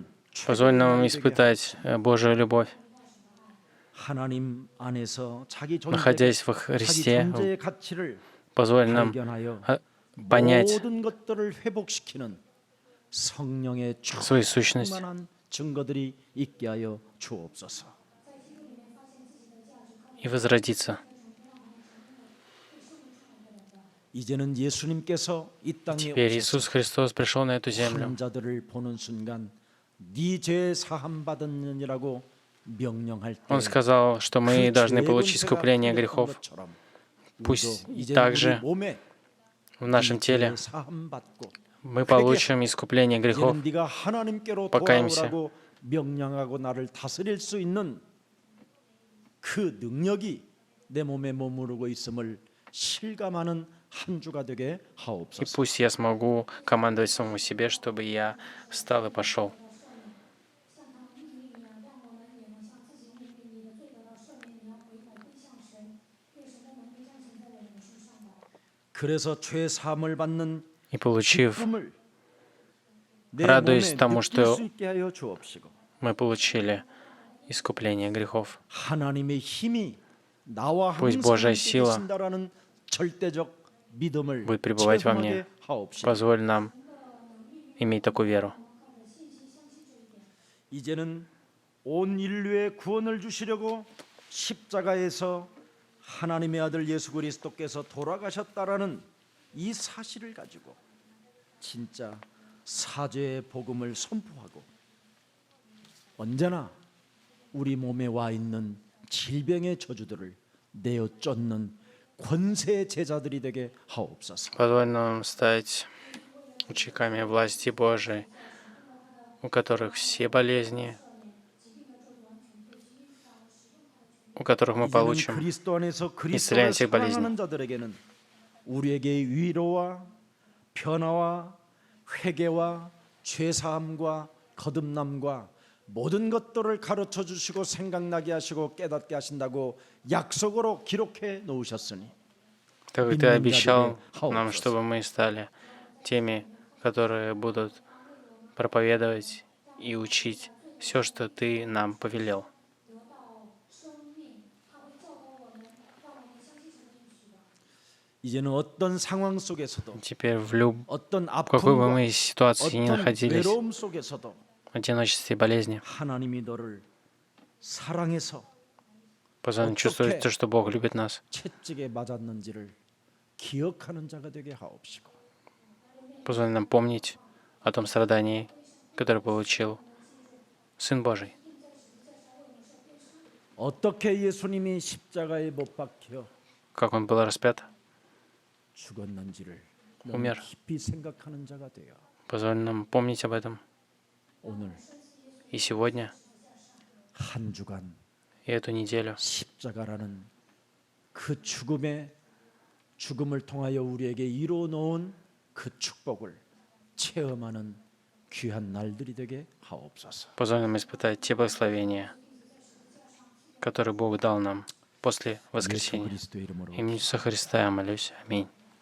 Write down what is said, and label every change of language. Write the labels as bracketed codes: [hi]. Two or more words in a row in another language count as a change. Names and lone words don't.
[ru] Позволь нам [ko] 최고의 [ru] испытать Божию любовь, [ko] 하나님 안에서 자기 [ru] находясь во [ko] 자기 [ru] Христе. [ko] 존재의 가치를 [ru] Позволь нам [ko] 발견하여 [ru] понять [ko] 모든 것들을 회복시키는 성령의 [ru] свою сущность [ko] 충만한 증거들이 있게 하여 주옵소서. [ru] и возродиться. [ko] 이제는 예수님께서 이 땅에 [ru] Теперь [ko] 오셔서 [ru] Иисус Христос пришел на эту землю. [ko] 환자들을 보는 순간 네 죄 사함 받았느니라고 명령할 때 [ru] Он сказал, что мы должны получить искупление грехов. Пусть также в нашем теле мы получим искупление грехов, [ko] 이제는 네가 하나님께로 [ru] покаемся. [ko] 돌아오라고 명령하고 나를 다스릴 수 있는 그 능력이 내 몸에 머무르고 있음을 실감하는 한 주가 되게 [ru] И [ko] 하옵소서. [ru] пусть я смогу командовать самому себе, чтобы я встал и пошел. [ko] 그래서 죄 사함을 받는 [ru] И получив, [ko] 기쁨을 내 [ru] радуясь [ko] 몸에 [ru] тому, [ko] 느낄 [ru] что [ko] 수 있게 하여 주옵시고 [ru] мы получили искупление грехов. [ko] 하나님의 힘이 나와 [ru] Пусть [ko] 항상 [ru] Божья [ko] 함께 [ru] сила [ko] 계신다라는 절대적 믿음을 [ru] будет пребывать во [ko] 체험하게 [ru] мне. [ko] 하옵시고 [ru] Позволь нам иметь такую веру. [ko] 이제는 온 인류의 구원을 주시려고 십자가에서 하나님의 아들 예수 그리스도께서 돌아가셨다라는 이 사실을 가지고 진짜 사죄의 복음을 선포하고 언제나 우리 몸에 와 있는 질병의 저주들을 내어 쫓는 권세의 제자들이 되게 하옵소서. [ru] Позволь нам стать учениками власти Божией, у которых все болезни, у которых мы [ko] 이제는 [ru] получим [ko] 그리스도 안에서 [ru] исцеление [ko] 그리스도를 [ru] всех болезней. [ko] 사랑하는 자들에게는 우리에게 위로와 변화와 회개와 죄사함과 거듭남과 모든 것들을 가르쳐 주시고 생각나게 하시고 깨닫게 하신다고 약속으로 기록해 놓으셨으니 [ru] Так как Ты обещал нам, чтобы мы стали теми, которые будут проповедовать и учить все, что Ты нам повелел. [ko] 이제는 어떤 상황 속에서도 [ru] Теперь [ko] 어떤 [ru] какой бы [ko] 아픔과 [ru] мы ситуации ни [ko] 어떤 [ru] находились, [ko] 외로움 속에서도 [ru] в одиночестве и болезни, [ko] 하나님이 너를 사랑해서 [ru] позволь нам чувствовать то, что Бог любит нас. [ko] 채찍에 맞았는지를 기억하는 자가 되게 하옵시고 [ru] Позволь нам помнить о том страдании, которое получил Сын Божий. [ko] 어떻게 예수님이 십자가에 못 박혀 [ru] Как Он был распят, [ko] 죽었는지를 [ru] умер. [ko] 너무 깊이 생각하는 자가 되어 [ru] Позволь нам помнить об этом [ko] 오늘 [ru] и сегодня, [ko] 한 주간 [ru] и эту неделю. [ko] 십자가라는 그 죽음을 통하여 우리에게 이루어 놓은 그 축복을 체험하는 귀한 날들이 되게 하옵소서. [ru] Позволь нам испытать те благословения, которые Бог дал нам после 예수 воскресения. [ko] 그리스도의 이름으로 [ru] Имени Иисуса Христа я молюсь. Аминь.